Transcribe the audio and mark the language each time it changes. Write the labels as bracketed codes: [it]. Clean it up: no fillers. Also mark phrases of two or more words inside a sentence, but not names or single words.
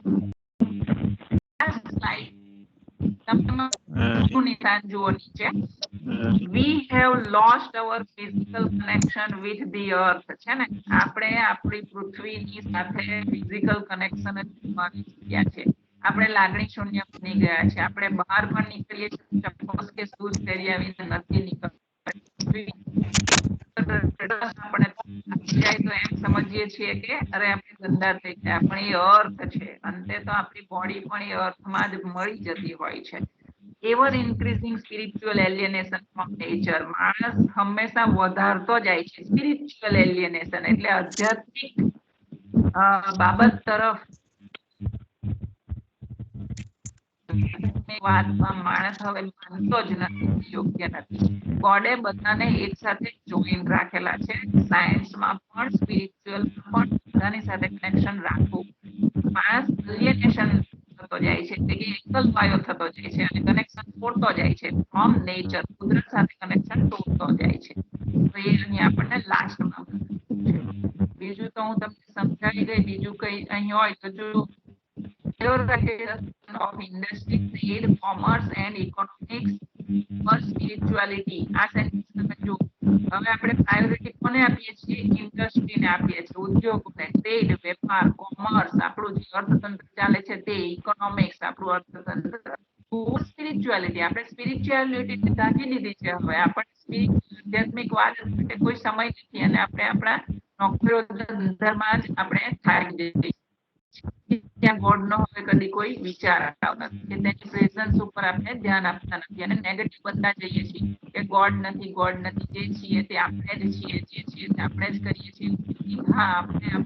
[gu] નિશાન જુઓ નીચે. [en] we have lost our physical connection with the earth [gu] છે ને આપણે આપણી પૃથ્વીની સાથે [en] physical connection [gu] જ ગુમાવી ચૂક્યા છે આપણે લાગણી શૂન્ય બની ગયા છે આપણે બહાર પણ નીકળીએ છીએ ચપ્પલ કે શૂઝ પહેર્યા વિના નથી નીકળતા આપણે જાય તો એમ સમજીએ છીએ કે અરે આપણે ગંદા થઈ ગયા પણ એ અર્થ છે અંતે તો આપણી બોડી પણ એ અર્થમાં જ મળી જતી હોય છે [en] ever increasing spiritual alienation from nature [gu] માણસ હંમેશા વધારતો જાય છે [en] spiritual alienation [gu] એટલે આધ્યાત્મિક બાબત તરફ વાતમાં માણસ હવે માનતો જ નથી યોગ્ય નથી ગોડે બધાને એક સાથે જોઈન રાખેલા છે સાયન્સમાં પણ સ્પિરિચ્યુઅલમાં પણ બધાની સાથે કનેક્શન રાખવું માણસ એલિએનેશન થતો જાય છે એટલે કે એકલવાયો થતો જાય છે અને કનેક્શન તોડતો જાય છે [en] from nature [gu] કુદરત સાથે કનેક્શન તોડતો જાય છે તો એ અહીં આપણને લાસ્ટમાં બીજું તો હું તમને સમજાવી ગઈ બીજું કઈ અહીં હોય તો જો [en] of industry, trade, commerce and economics or spirituality [gu] આ સેન્ટેન્સ તમે જો હવે આપણે પ્રાયોરિટી કોને આપીએ છીએ ઇન્ડસ્ટ્રીને આપીએ છીએ ઉદ્યોગોને ટ્રેડ વેપાર કોમર્સ આપણું જે અર્થતંત્ર ચાલે છે તે ઇકોનોમિક્સ આપણું અર્થતંત્ર સ્પિરિચ્યુઆલિટી આપણે સ્પિરિચ્યુઆલિટી ઢાંકી દીધી છે હવે આપણે આધ્યાત્મિક વાત માટે કોઈ સમય નથી અને આપણે આપણા નોકરીઓ ધંધામાં જ આપણે થાકી જઈએ ત્યાં ગોડ નો હવે કદી કોઈ વિચાર આવતો નથી કે તેની પ્રેઝન્સ ઉપર આપણે ધ્યાન આપતા નથી અને નેગેટિવ બનતા જઈએ છીએ કે ગોડ નથી જે છીએ તે આપણે જ છીએ જે છીએ તે આપણે જ કરીએ છીએ હા આપણે